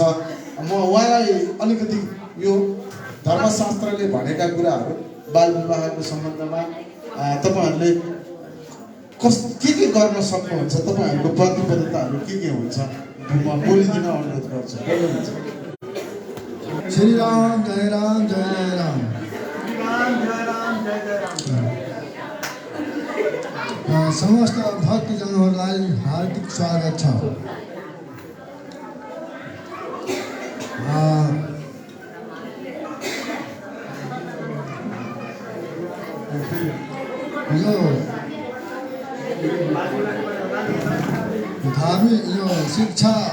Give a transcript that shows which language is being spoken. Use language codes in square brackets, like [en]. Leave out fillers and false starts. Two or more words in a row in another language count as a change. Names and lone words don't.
[ne] म उहाँलाई अलिकति यो धर्मशास्त्रले भनेका कुराहरू बाल विवाहको सम्बन्धमा तपाईँहरूले के गर्न सक्नुहुन्छ, तपाईँहरूको प्रतिबद्धताहरू के हुन्छ म बोलिदिन अनुरोध गर्छु। बोल्नुहुन्छ। श्री राम जय राम जय जय राम। समस्त भक्तजनहरूलाई हार्दिक स्वागत छ। यो धार्मिक यो शिक्षा